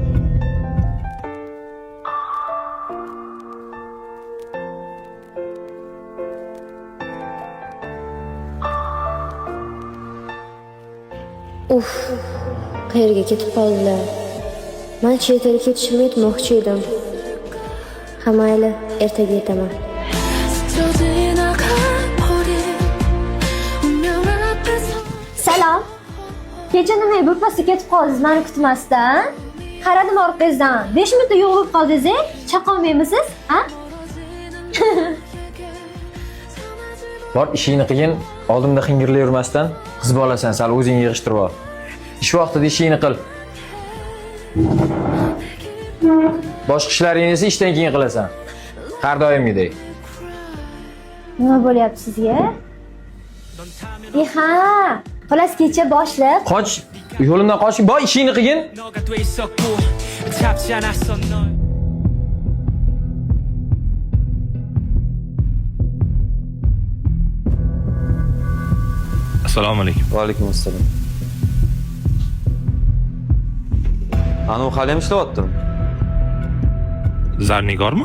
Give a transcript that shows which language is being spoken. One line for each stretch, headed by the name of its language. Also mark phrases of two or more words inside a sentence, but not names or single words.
Uzbek: Uf, qayerga ketib qoldilar? Men chet elga ketishimni aytmoqchi edim. Ha, mayli, ertaga yetaman.
Korean: 스쳐 지나가 버린 운명 앞에서
Uzbek: Salom. Kecha nima birpasga ketib qoldingiz meni kutmasdan? Qaradim orqangizdan. 5 minutda yo'q bo'lib qoldingiz, chaqolmaymisiz? Ha? Bor ishingni qilgin, oldimda xingirlay yurmasdan qiz bolasan, sal o'zing yig'ishtirib ol. Ish vaqtida ishingni qil. Boshqa ishlaringni esa ishdan keyin qilasan. Har doimgidek. Nima bo'lyapti sizga? Ha, xolos kecha boshliq. Qoch, yo'limdan qoching, boy ishingni qilgin.
Korean: 너가 돼 있었고 잡지 않았어 널
Uzbek: Assalomu alaykum. Va alaykum assalom. Ana u hali ham ishlayaptimi? Zarnigormi?